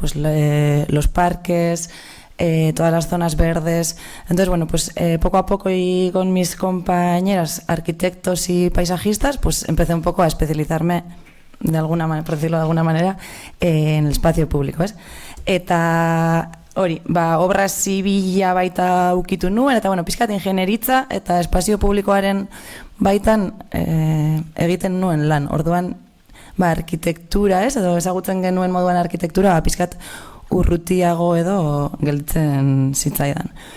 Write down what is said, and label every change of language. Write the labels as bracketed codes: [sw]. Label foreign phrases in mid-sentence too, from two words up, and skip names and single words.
[es] Pues los parques, todas las zonas verdes. Entonces, bueno, pues poco a poco y con mis compañeras arquitectos y paisajistas, pues empecé un poco a especializarme de alguna manera, por decirlo de alguna manera, en el espacio público, ¿ves? [eu] Eta hori, obra zibila baita ukitu nuen, eta bueno, pizkat ingenieritza eta espazio publikoaren baitan egiten nuen lan. Orduan, arkitektura, ez? Edo ezagutzen genuen moduan arkitektura, pizkat urrutiago edo gelditzen zitzaidan.